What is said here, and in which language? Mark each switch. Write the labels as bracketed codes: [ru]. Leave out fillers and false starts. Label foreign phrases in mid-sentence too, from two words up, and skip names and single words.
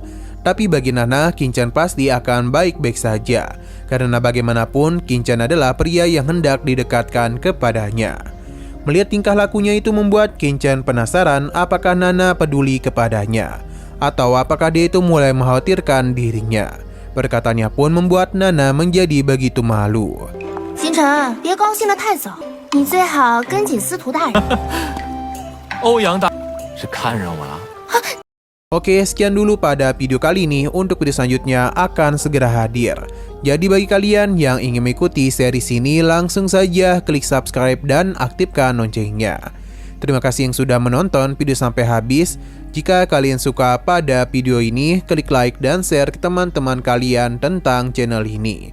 [id] Tapi bagi Nana, Qin Chen pasti akan baik-baik saja, karena bagaimanapun Qin Chen adalah pria yang hendak didekatkan kepadanya. Melihat tingkah lakunya itu membuat Qin Chen penasaran apakah Nana peduli kepadanya, atau apakah dia itu mulai mengkhawatirkan dirinya. Perkataannya pun membuat Nana menjadi begitu malu. [zh] 星辰，别高兴得太早，你最好跟紧司徒大人。欧阳大是看上我了。 [id] Oke, sekian dulu pada video kali ini. Untuk video selanjutnya akan segera hadir. Jadi bagi kalian yang ingin mengikuti series ini, langsung saja klik subscribe dan aktifkan loncengnya. Terima kasih yang sudah menonton video sampai habis. Jika kalian suka pada video ini, klik like dan share ke teman-teman kalian tentang channel ini.